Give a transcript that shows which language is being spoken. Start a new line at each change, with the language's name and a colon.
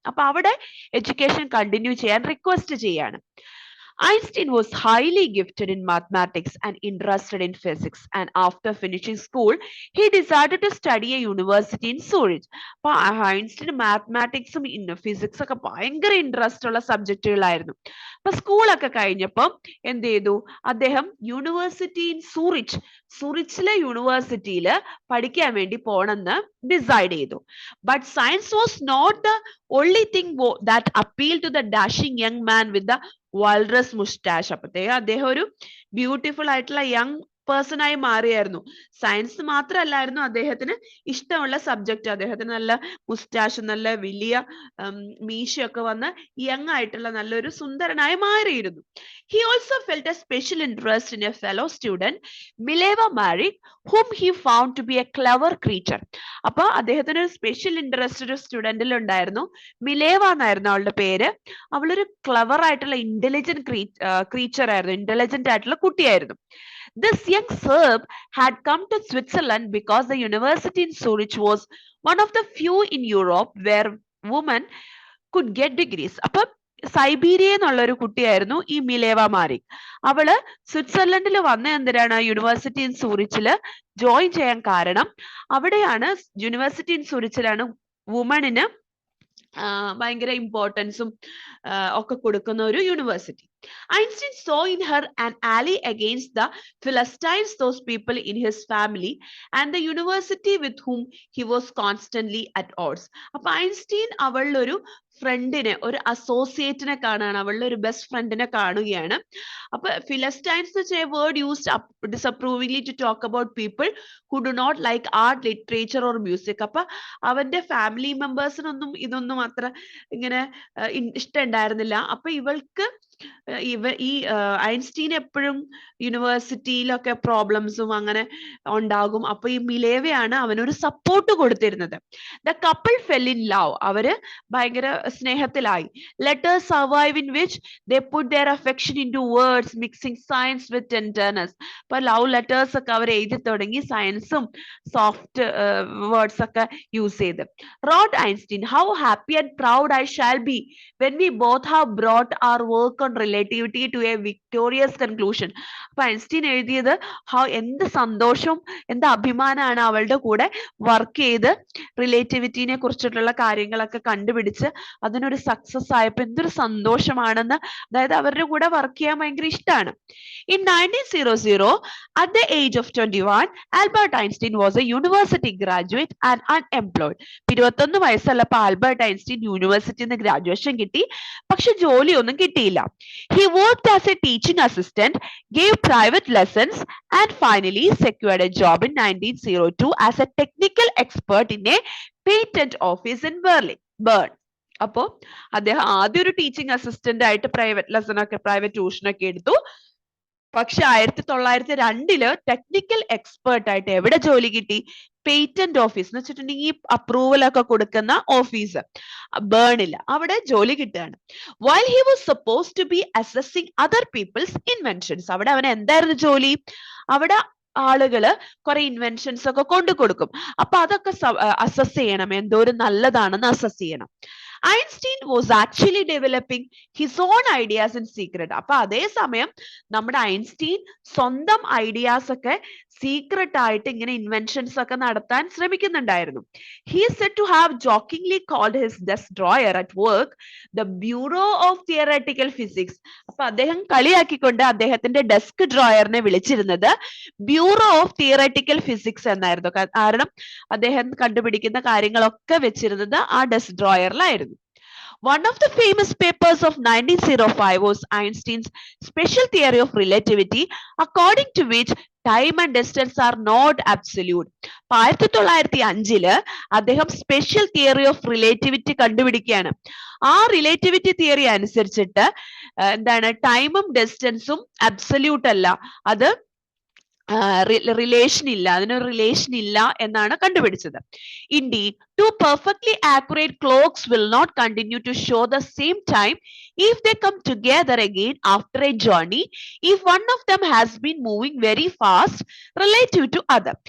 Malayalam: അപ്പൊ അവിടെ education continue ചെയ്യാൻ റിക്വസ്റ്റ് ചെയ്യാണ്.
English: Einstein was highly gifted in mathematics and interested in physics, and after finishing school, he decided to study a university in Zurich.
Malayalam: അപ്പൊ ഐൻസ്റ്റീന് മാത്തമാറ്റിക്സും physics ഒക്കെ ഭയങ്കര interest ഉള്ള സബ്ജക്റ്റുകളായിരുന്നു. അപ്പൊ സ്കൂളൊക്കെ കഴിഞ്ഞപ്പോൾ എന്ത് ചെയ്തു? അദ്ദേഹം യൂണിവേഴ്സിറ്റി ഇൻ സൂറിച്ചിലെ യൂണിവേഴ്സിറ്റിയിൽ പഠിക്കാൻ വേണ്ടി പോണെന്ന് ഡിസൈഡ് ചെയ്തു.
English: But science was not the only thing that appealed to the dashing young man with the walrus mustache.
Malayalam: അപ്പത്തേക്ക് അദ്ദേഹം ഒരു ബ്യൂട്ടിഫുൾ ആയിട്ടുള്ള യങ് പേഴ്സൺ ആയി മാറിയായിരുന്നു. സയൻസ് മാത്രമല്ലായിരുന്നു അദ്ദേഹത്തിന് ഇഷ്ടമുള്ള സബ്ജക്റ്റ്. അദ്ദേഹത്തിന് നല്ല മുസ്റ്റാഷ്, നല്ല വലിയ മീശയൊക്കെ വന്ന് യങ് ആയിട്ടുള്ള നല്ലൊരു സുന്ദരനായി മാറിയിരുന്നു.
English: He also felt a special interest in a fellow student, Mileva Marik, whom he found to be a clever creature.
Malayalam: അപ്പൊ അദ്ദേഹത്തിന് ഒരു സ്പെഷ്യൽ ഇൻട്രസ്റ്റ് ഒരു സ്റ്റുഡന്റിൽ ഉണ്ടായിരുന്നു. മിലേവ എന്നായിരുന്നു അവളുടെ പേര്. അവളൊരു ക്ലവർ ആയിട്ടുള്ള ഇന്റലിജന്റ് ക്രീച്ചർ ആയിരുന്നു, ഇന്റലിജന്റ് ആയിട്ടുള്ള കുട്ടിയായിരുന്നു.
English: This young Serb had come to Switzerland because the university in Zurich was one of the few in Europe where women could get degrees.
Malayalam: അപ്പൊ സൈബീരിയ എന്നുള്ള ഒരു കുട്ടിയായിരുന്നു ഈ മിലേവ മാരിക്. അവള് സ്വിറ്റ്സർലൻഡിൽ വന്ന എന്തിനാണ്? യൂണിവേഴ്സിറ്റി ഇൻ സൂറിച്ചില് ജോയിൻ ചെയ്യാൻ കാരണം അവിടെയാണ്, യൂണിവേഴ്സിറ്റി ഇൻ സൂറിച്ചിലാണ് വുമണിന് ഭയങ്കര ഇമ്പോർട്ടൻസും ഒക്കെ കൊടുക്കുന്ന ഒരു university.
English: Einstein saw in her an ally against the Philistines, those people in his family and the university with whom he was constantly at odds.
Malayalam: അപ്പൊ ഐൻസ്റ്റീൻ അവളുടെ ഒരു ഫ്രണ്ടിനെ, ഒരു അസോസിയേറ്റിനെ കാണുകയാണ്, അവളുടെ ഒരു ബെസ്റ്റ് ഫ്രണ്ടിനെ കാണുകയാണ്. അപ്പൊ ഫിലസ്റ്റൈൻസ് എന്ന് വെച്ചാൽ
English: Word used disapprovingly to talk about people who do not like art, literature or music.
Malayalam: അപ്പൊ അവന്റെ ഫാമിലി മെമ്പേഴ്സിനൊന്നും ഇതൊന്നും അത്ര ഇങ്ങനെ ഇഷ്ടം ഉണ്ടായിരുന്നില്ല. അപ്പൊ ഇവൾക്ക് ഈ ഐൻസ്റ്റീൻ എപ്പോഴും യൂണിവേഴ്സിറ്റിയിലൊക്കെ പ്രോബ്ലംസും അങ്ങനെ ഉണ്ടാകും. അപ്പൊ ഈ മിലേവയാണ് അവനൊരു സപ്പോർട്ട് കൊടുത്തിരുന്നത്.
English: The couple fell in love.
Malayalam: അവര് ഭയങ്കര സ്നേഹത്തിലായി.
English: Letters survive in which they put their affection into words, mixing science with tenderness.
Malayalam: ഇപ്പൊ ലവ് ലെറ്റേഴ്സ് ഒക്കെ അവർ എഴുതി തുടങ്ങി, സയൻസും സോഫ്റ്റ് വേർഡ്സ് ഒക്കെ യൂസ് ചെയ്ത്.
English: Wrote Einstein, how happy and proud I shall be when we both have brought our work on relativity to a victorious conclusion.
Malayalam: അപ്പൊ Einstein എഴുതിയത് എന്ത് സന്തോഷവും എന്ത് അഭിമാനമാണ് അവളുടെ കൂടെ വർക്ക് ചെയ്ത് റിലേറ്റിവിറ്റിനെ കുറിച്ചിട്ടുള്ള കാര്യങ്ങളൊക്കെ കണ്ടുപിടിച്ച് അതിനൊരു സക്സസ് ആയപ്പോ എന്തൊരു സന്തോഷമാണെന്ന്. അതായത് അവരുടെ കൂടെ വർക്ക് ചെയ്യാൻ ഭയങ്കര ഇഷ്ടമാണ്.
English: In 1900, at the age of 21, Albert Einstein was a university graduate and unemployed.
Malayalam: 21 വയസ്സുള്ളപ്പോൾ ആൽബർട്ട് ഐൻസ്റ്റീൻ യൂണിവേഴ്സിറ്റിയിൽ നിന്ന് ഗ്രാജുവേഷൻ കിട്ടി, പക്ഷെ ജോലിയൊന്നും കിട്ടിയില്ല.
English: He worked as a teaching assistant, gave private lessons and finally secured a job in 1902 as a technical expert in a patent office in Bern.
Malayalam: അപ്പോ അദ്ദേഹം ആദ്യം ഒരു ടീച്ചിങ് അസിസ്റ്റന്റ് ആയിട്ട് പ്രൈവറ്റ് ലെസൺ ഒക്കെ പ്രൈവറ്റ് ട്യൂഷൻ ഒക്കെ എടുത്തു. പക്ഷെ 1902 technical expert ആയിട്ട് എവിടെ ജോലി കിട്ടി? പേറ്റന്റ് ഓഫീസ് എന്ന് വെച്ചിട്ടുണ്ടെങ്കിൽ അപ്രൂവൽ ഒക്കെ കൊടുക്കുന്ന ഓഫീസ് ബേണില്ല, അവിടെ ജോലി കിട്ടുകയാണ്.
English: While he was supposed to be assessing other people's inventions,
Malayalam: അവിടെ അവൻ എന്തായിരുന്നു ജോലി? അവിടെ ആളുകള് കുറെ ഇൻവെൻഷൻസ് ഒക്കെ കൊണ്ടു കൊടുക്കും. അപ്പൊ അതൊക്കെ അസസ് ചെയ്യണം, എന്തോരം നല്ലതാണെന്ന് അസസ് ചെയ്യണം.
English: Einstein was actually developing his own ideas in secret.
Malayalam: അപ്പൊ അതേ സമയം നമ്മുടെ ഐൻസ്റ്റീൻ സ്വന്തം ഐഡിയാസ് ഒക്കെ സീക്രട്ട് ആയിട്ട് ഇങ്ങനെ ഇൻവെൻഷൻസ് ഒക്കെ നടത്താൻ ശ്രമിക്കുന്നുണ്ടായിരുന്നു.
English: He is said to have jokingly called his desk drawer at work the Bureau of Theoretical Physics.
Malayalam: അപ്പൊ അദ്ദേഹം കളിയാക്കിക്കൊണ്ട് അദ്ദേഹത്തിന്റെ ഡെസ്ക് ഡ്രോയറിനെ വിളിച്ചിരുന്നത് ബ്യൂറോ ഓഫ് തിയററ്റിക്കൽ ഫിസിക്സ് എന്നായിരുന്നു. കാരണം അദ്ദേഹം കണ്ടുപിടിക്കുന്ന കാര്യങ്ങളൊക്കെ വെച്ചിരുന്നത് ആ desk ഡ്രോയറിലായിരുന്നു.
English: One of the famous papers of 1905 was Einstein's special theory of relativity, according to which time and distance are not absolute.
Malayalam: 1905 അദ്ദേഹം സ്പെഷ്യൽ തിയറി ഓഫ് റിലേറ്റിവിറ്റി കണ്ടുപിടിക്കുകയാണ്. ആ റിലേറ്റിവിറ്റി തിയറി അനുസരിച്ചിട്ട് എന്താണ്, ടൈമും ഡിസ്റ്റൻസും അബ്സല്യൂട്ട് അല്ല, അത് റിലേഷൻ ഇല്ല, അതിനൊരു റിലേഷൻ ഇല്ല എന്നാണ് കണ്ടുപിടിച്ചത്.
English: Indeed, two perfectly accurate clocks will not continue to show the same time if they come together again after a journey if one of them has been moving very fast relative to other.